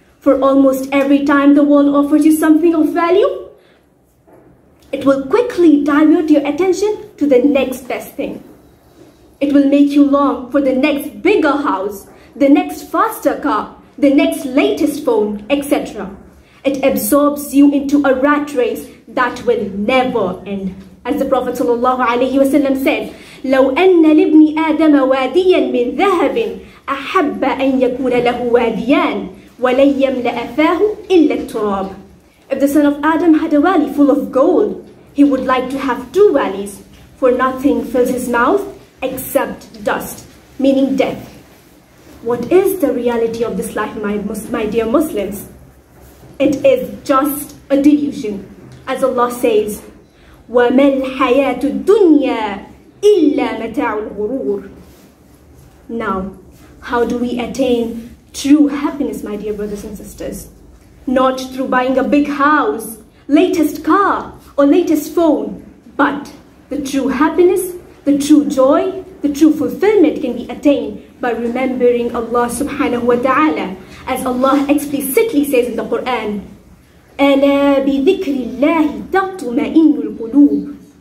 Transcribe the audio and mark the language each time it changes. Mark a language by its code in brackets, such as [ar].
[en] For almost every time the world offers you something of value, it will quickly divert your attention to the next best thing. It will make you long for the next bigger house, the next faster car, the next latest phone, etc. It absorbs you into a rat race that will never end. As the Prophet ﷺ said, [ar] لو أن لابن آدم واديا من ذهب أحب أن يكون له واديان ولن يملأ فاه إلا التراب. [en] If the son of Adam had a valley full of gold, he would like to have two valleys, for nothing fills his mouth except dust, meaning death. What is the reality of this life, my dear Muslims? It is just a delusion. As Allah says, [ar] وَمَا الْحَيَاةُ الدُّنْيَا إِلَّا مَتَاعُ الْغُرُورِ. [en] Now, how do we attain true happiness, my dear brothers and sisters? Not through buying a big house, latest car, or latest phone, but the true happiness, the true joy, the true fulfillment can be attained by remembering Allah subhanahu wa ta'ala, as Allah explicitly says in the Quran, [ar] أَلَا بِذِكْرِ اللَّهِ تَطْمَئِنُّ الْقُلُوبِ.